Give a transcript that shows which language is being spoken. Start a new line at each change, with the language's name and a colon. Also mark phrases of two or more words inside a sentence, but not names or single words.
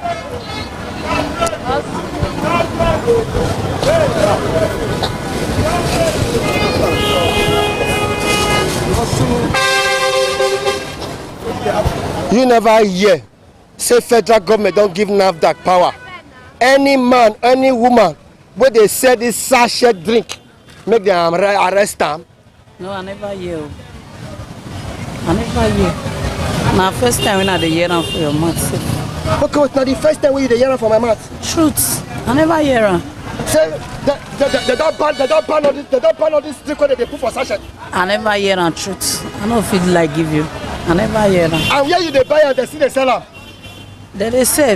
Nigerian Pidgin: You never hear say federal government don't give NAFDAC power. Any man, any woman where they sell this sachet drink, make them arrest them? No, I never hear. I never hear. My first time when I hear them for your mouth. Okay, it's not the first time when you hear them for my mouth. Truth. I never hear them. Say they don't ban all this drink when they put for sachet. I never hear them. Truth. I don't feel like give you. I never hear them. And where you they buy and they see they sell them? They sell.